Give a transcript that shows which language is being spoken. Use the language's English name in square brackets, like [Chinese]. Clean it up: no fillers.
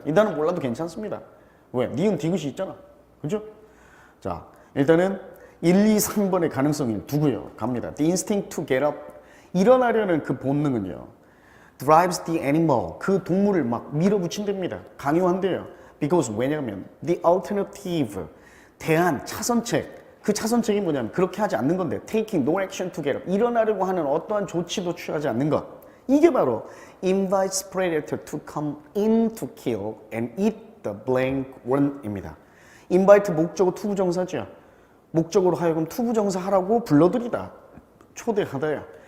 [Korean] 이 단어 몰라도 괜찮습니다. 왜? 니은 디귿이 있잖아. 그죠? 자, 일단은 1, 2, 3번의 가능성이 두고요. 갑니다. [English] The instinct to get up. [Korean] 일어나려는 그 본능은요. [English] drives the animal. [Korean] 그 동물을 막 밀어붙인답니다. 강요한대요. [English] Because [Korean] 왜냐하면 [English] the alternative. [Korean] 차선책. 그 차선책이 뭐냐면 그렇게 하지 않는 건데 [English] taking no action to get up. [Korean] 일어나려고 하는 어떠한 조치도 취하지 않는 것. 이게 바로 [English] invites predator to come in to kill and eat the blank one입니다. [Korean] invite 목적어 투부정사죠. 목적으로 하여금 투부정사 하라고 불러들이다. 초대하다야.